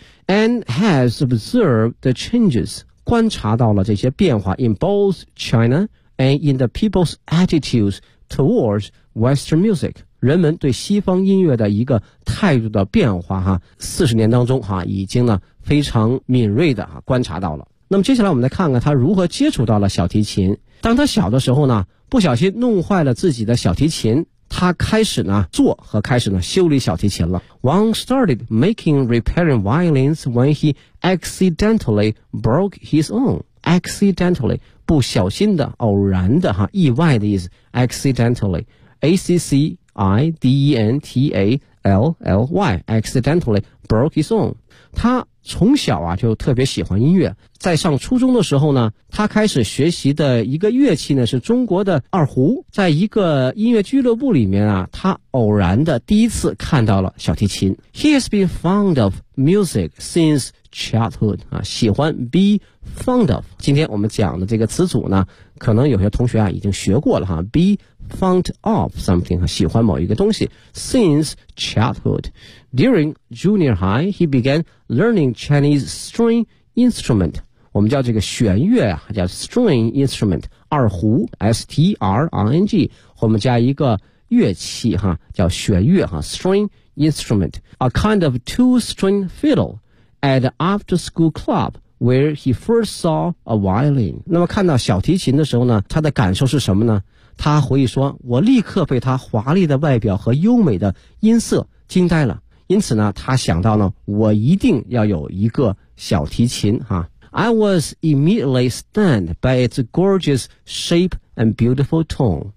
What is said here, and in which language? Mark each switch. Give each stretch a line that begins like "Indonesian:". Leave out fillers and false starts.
English: And has observed the changes,
Chinese: 观察到了这些变化
English: in both China and in the people's attitudes towards Western music.
Chinese: 人们对西方音乐的一个态度的变化哈，四十年当中哈，已经呢非常敏锐的哈观察到了。那么接下来我们来看看他如何接触到了小提琴。当他小的时候呢，不小心弄坏了自己的小提琴。他开始呢做和开始呢修理小提琴了。
English: Wang started making repairing violins when he accidentally broke his own.
Chinese: Accidentally, 不小心的偶然的哈意外的意思。
English: Accidentally, A-C-C-I-D-E-N-T-A-L-L-Y, accidentally broke his own.
Chinese: 他从小啊就特别喜欢音乐。在上初中的时候呢，他开始学习的一个乐器呢是中国的二胡。在一个音乐俱乐部里面啊，他偶然的第一次看到了小提琴。
English: He has been fond of music since childhood.
Chinese: 啊，喜欢
English: be fond of.
Chinese: 今天我们讲的这个词组呢，可能有些同学啊已经学过了哈。
English: Be fond of something.
Chinese: 喜欢某一个东西。
English: Since childhood. During junior high, he began learning Chinese string instrument.
Chinese: 我们叫这个弦乐啊，叫 string instrument. 二胡 ,string, 我们加一个乐器哈，叫弦乐哈 ,string instrument.
English: A kind of two-string fiddle. At the after school club where he first saw a violin.
Chinese: 那么看到小提琴的时候呢，他的感受是什么呢？他回忆说，我立刻被他华丽的外表和优美的音色惊呆了。因此呢，他想到呢，我一定要有一个小提琴啊。
English: I was immediately stunned by its gorgeous shape and beautiful tone.